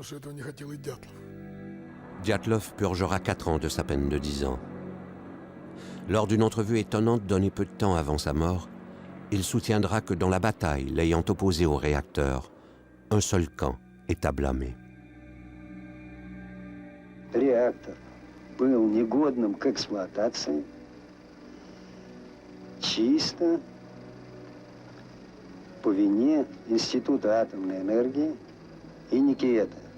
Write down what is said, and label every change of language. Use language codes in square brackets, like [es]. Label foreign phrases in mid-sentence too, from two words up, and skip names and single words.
[fr] Dyatlov purgera 4 ans de sa peine de 10 ans. Lors d'une entrevue étonnante donnée peu de temps avant sa mort, il soutiendra que dans la bataille l'ayant opposé au réacteur, un seul camp est à blâmer. [ru] Реактор был негодным к эксплуатации чисто по вине Института атомной энергии и Никиета.